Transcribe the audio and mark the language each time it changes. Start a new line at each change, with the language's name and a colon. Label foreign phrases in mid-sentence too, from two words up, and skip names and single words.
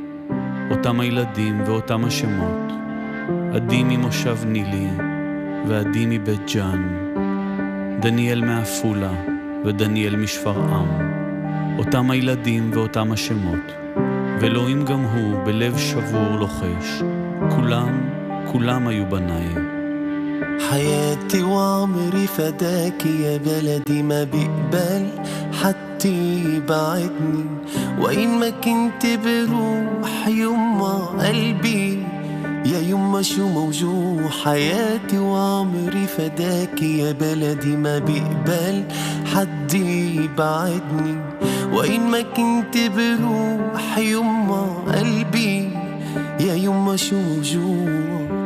Hebrew: אותם הילדים ואותם השמות, עדי ממושב נילי ועדי מבית ג'ן, דניאל מעפולה ודניאל משפרעם. אותם הילדים ואותם השמות, ואלוהים גם הוא בלב שבור לוחש. כולם היו בניי.
Arabic: حياتي وعمري فداكي يا بلدي ما بيقبل حتى يبعدني وإن ما كنت بروح يما قلبي يا يما شو موجوع حياتي وعمري فداكي يا بلدي ما بيقبل حد يبعدني وإن ما كنت بروح يما قلبي يا يما شو موجوع